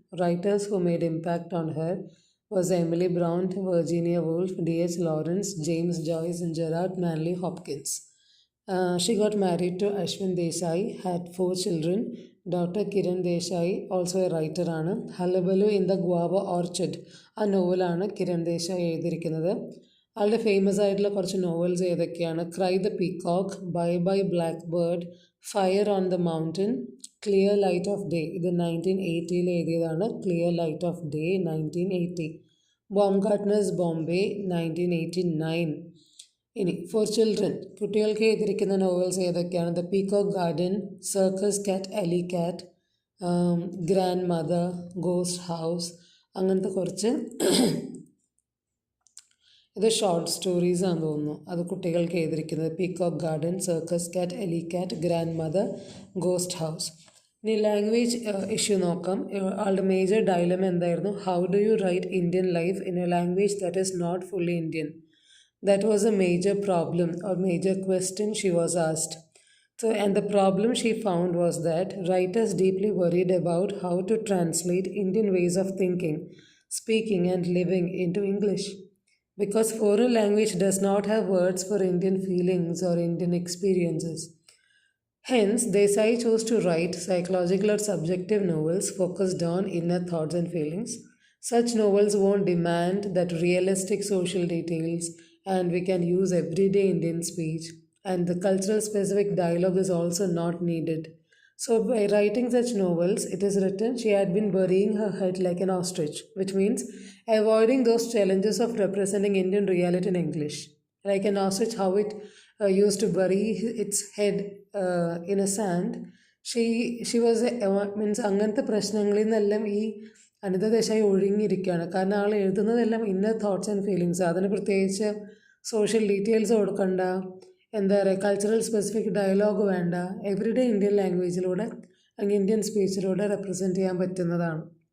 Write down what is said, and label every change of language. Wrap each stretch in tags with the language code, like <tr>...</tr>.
<en>Writers who made impact on her was Emily Bront, Virginia Woolf, D.H. Lawrence, James Joyce, and Gerard Manley Hopkins. She got married to Ashwin Desai, had 4 children. Daughter Kiran Desai, also a writer</en> <ml>ആണ്. ഹലബലു in the guava orchard ആ നോവലാണ് കിരൺ ദേശായി എഴുതിയിരിക്കുന്നത്. ആളുടെ famous ആയിട്ടുള്ള കുറച്ച് novels ഏതൊക്കെയാണ്? Cry the peacock, bye bye black bird, fire on the mountain, clear light off day. ഇത് 1980 എഴുതിയതാണ്. Clear light off day 1980. ബോംഗാർട്ട്നേഴ്സ് Bombay 1989. ഇനി ഫോർ ചിൽഡ്രൻ കുട്ടികൾക്ക് എഴുതിയിരിക്കുന്ന നോവൽസ് ഏതൊക്കെയാണ്? ദ പീകോക്ക് ഗാർഡൻ, സർക്കസ് കാറ്റ്, എലി കാറ്റ്, ഗ്രാൻഡ് മദർ, ഗോസ്റ്റ് ഹൗസ്, അങ്ങനത്തെ കുറച്ച് ഇത് ഷോർട്ട് സ്റ്റോറീസ് ആണെന്ന് തോന്നുന്നു. അത് കുട്ടികൾക്ക് എഴുതിയിരിക്കുന്നത് പീകോക്ക് ഗാർഡൻ, സർക്കസ് കാറ്റ്, എലി കാറ്റ്, ഗ്രാൻഡ് മദർ, ഗോസ്റ്റ് ഹൗസ്. ഇനി ലാംഗ്വേജ് ഇഷ്യൂ നോക്കാം. ആളുടെ മേജർ ഡയലമ എന്തായിരുന്നു?</ml> <en>How do you write Indian life in a language that is not fully Indian? That was a major problem or major question she was asked. So, and the problem she found was that writers deeply worried about how to translate Indian ways of thinking, speaking, and living into English. Because foreign language does not have words for Indian feelings or Indian experiences. Hence, Desai chose to write psychological or subjective novels focused on inner thoughts and feelings. Such novels won't demand that realistic social details, and we can use everyday Indian speech, and the cultural specific dialogue is also not needed. So, by writing such novels, it is written she had been burying her head like an ostrich, which means avoiding those challenges of representing Indian reality in English. Like an ostrich, how it used to bury its head in a sand. She was means</en> <ml>അങ്ങനത്തെ പ്രശ്നങ്ങളിൽ നിന്നെല്ലാം ഈ അനിത ദേശായി ഒഴിഞ്ഞിരിക്കുകയാണ്. കാരണം ആൾ എഴുതുന്നതെല്ലാം</ml> <en>Inner thoughts and feelings.</en> <ml>അതിന് പ്രത്യേകിച്ച് social details കൊടുക്കണ്ട, എന്താ പറയുക, കൾച്ചറൽ സ്പെസിഫിക് ഡയലോഗ് വേണ്ട. എവറിഡേ ഇന്ത്യൻ ലാംഗ്വേജിലൂടെ അല്ലെങ്കിൽ ഇന്ത്യൻ സ്പീച്ചിലൂടെ റെപ്രസെൻറ്റ് ചെയ്യാൻ പറ്റുന്നതാണ്.</ml>